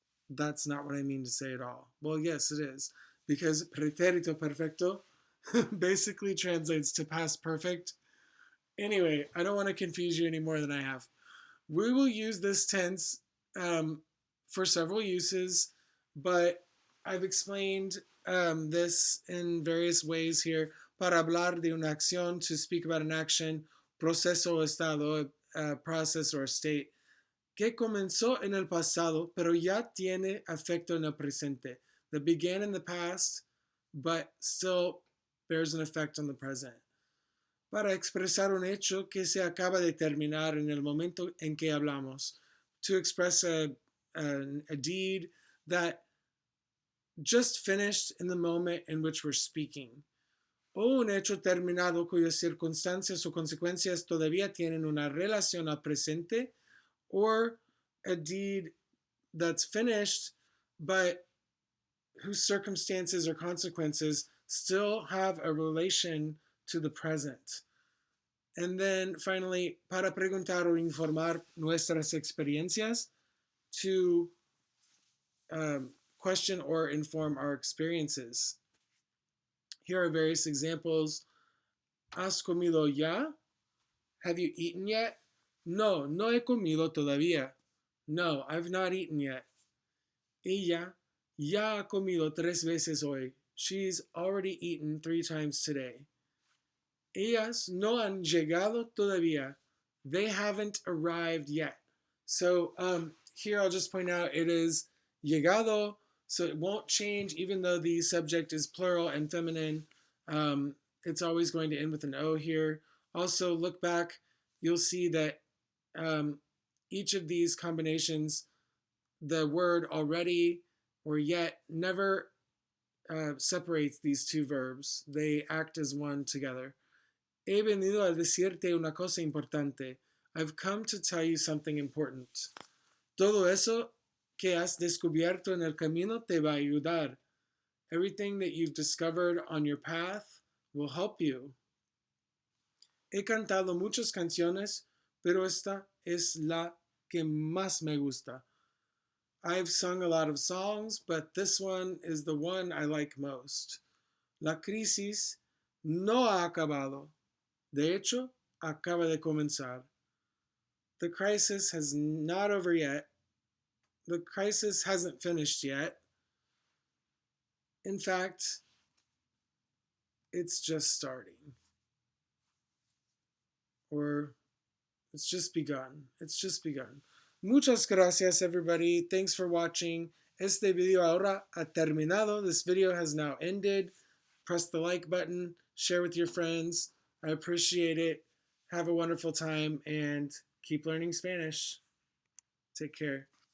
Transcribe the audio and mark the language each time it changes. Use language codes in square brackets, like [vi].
[en] That's not what I mean to say at all. Well, yes, it is, because Pretérito Perfecto basically translates to past perfect. Anyway, I don't want to confuse you any more than I have. We will use this tense for several uses, but I've explained this in various ways here. [es] Para hablar de una acción, [en] to speak about an action, [es] proceso o estado, [en] process or state, [es] que comenzó en el pasado, pero ya tiene efecto en el presente. [en] That began in the past, but still bears an effect on the present. [es] Para expresar un hecho que se acaba de terminar en el momento en que hablamos. [en] To express a deed that just finished in the moment in which we're speaking. [es] O un hecho terminado cuyas circunstancias o consecuencias todavía tienen una relación al presente, [en] or a deed that's finished but whose circumstances or consequences still have a relation to the present. And then finally, [es] para preguntar o informar nuestras experiencias, [en] to question or inform our experiences. Here are various examples. [es] ¿Has comido ya? [en] Have you eaten yet? [es] No, no he comido todavía. [en] No, I've not eaten yet. [es] Ella ya ha comido 3 veces hoy. [en] She's already eaten 3 times today. [es] Ellas no han llegado todavía. [en] They haven't arrived yet. So here I'll just point out it is llegado, so it won't change even though the subject is plural and feminine. It's always going to end with an O here. Also, look back, you'll see that each of these combinations, the word already or yet never separates these two verbs. They act as one together. [es] He venido a decirte una cosa importante. [en] I've come to tell you something important. [es] Todo eso que has descubierto en el camino te va a ayudar. [en] Everything that you've discovered on your path will help you. [es] He cantado muchas canciones, pero esta es la que más me gusta. [en] I've sung a lot of songs, but this one is the one I like most. [es] La crisis no ha acabado. De hecho, acaba de comenzar. [en] The crisis has not over yet. The crisis hasn't finished yet. In fact, it's just starting. Or it's just begun. It's just begun. [es] Muchas gracias, [en] everybody. Thanks for watching. [es] Este video ahora ha terminado. [en] This video has now ended. Press the like button. Share with your friends. I appreciate it. Have a wonderful time and keep learning Spanish. Take care.